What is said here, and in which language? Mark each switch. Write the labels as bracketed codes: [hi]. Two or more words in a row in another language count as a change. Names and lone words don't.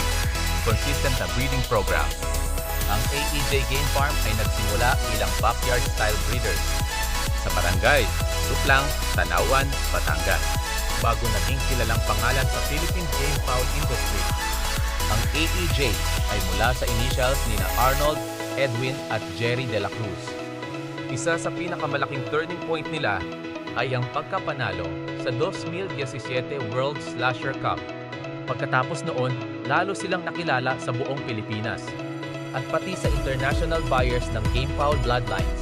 [tl] Consistent na [en] breeding program. [tl] Ang AEJ Game Farm ay nagsimula bilang [en] backyard-style breeders [tl] sa Barangay Siplang, Tanawan, Batangas, bago naging kilalang pangalan sa [en] Philippine Game Fowl Industry. [tl] Ang AEJ ay mula sa initials ni Arnold, Edwin at Jerry de la Cruz. Isa sa pinakamalaking [en] turning point [tl] nila ay ang pagkapanalo sa 2017 World Slasher Cup. Pagkatapos noon, lalo silang nakilala sa buong Pilipinas at pati sa [en] international buyers [tl] ng [en] game fowl bloodlines.